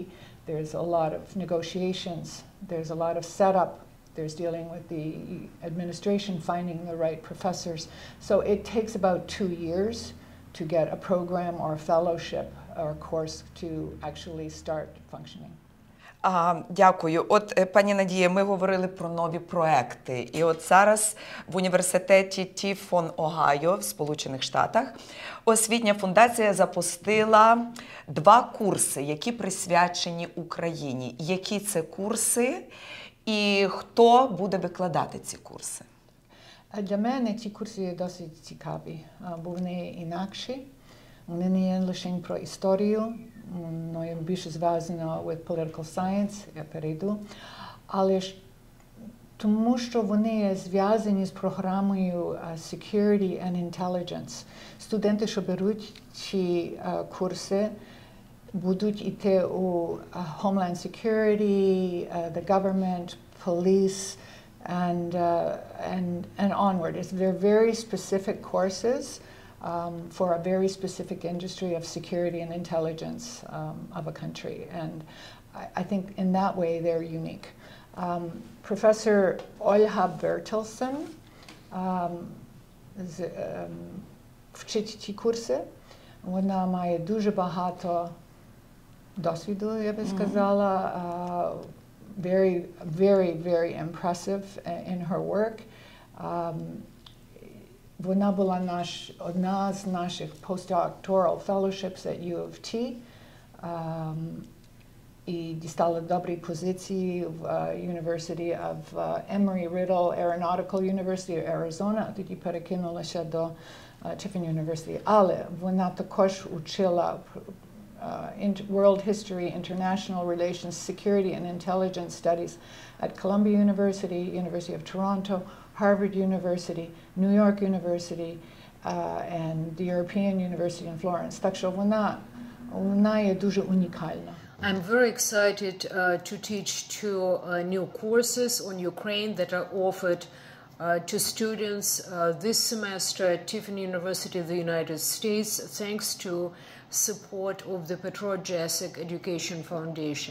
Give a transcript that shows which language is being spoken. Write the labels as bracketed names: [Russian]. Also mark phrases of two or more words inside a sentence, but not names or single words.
[English] There's a lot of negotiations. There's a lot of setup. There's dealing with the administration, finding the right professors. So it takes about 2 years to get a program or a fellowship or course to actually start functioning. [Ukrainian] Дякую. От, пані Надія, ми говорили про нові проекти. І от зараз в університеті Тіфон, Огайо, в Сполучених Штатах, освітня фундація запустила 2 курси, які присвячені Україні. Які це курси і хто буде викладати ці курси? Для мене ці курси є досить цікаві, бо вони інакші. Вони не є лише про історію, воно є більше зв'язано [English] with political science, [Ukrainian] я перейду. Але ж тому, що вони є зв'язані з програмою [English] Security and Intelligence. [Ukrainian] Студенти, що беруть ці курси, будуть йти у [English] Homeland Security, the government, police, and onward. They're very specific courses for a very specific industry of security and intelligence of a country. And I think in that way they're unique. [Ukrainian] Professor Olha Bertelsen вчить ці курси. Вона має дуже багато досвіду, я би сказала. [English] Very, very, very impressive in her work. [Ukrainian] Вона була одна з наших [English] postdoctoral fellowships at U of T. [Ukrainian] І дістала добрі позиції в University of Emory-Riddle Aeronautical University of Arizona, а тоді перекинулася до Tiffin University. Але вона також учила [English] World History, International Relations, Security and Intelligence Studies at Columbia University, University of Toronto, Harvard University, New York University, and the European University in Florence. [Ukrainian] Так що вона є дуже унікальна. [English] I'm very excited to teach two new courses on Ukraine that are offered to students this semester at Tiffin University of the United States, thanks to support of the Petro Jacyk Education Foundation.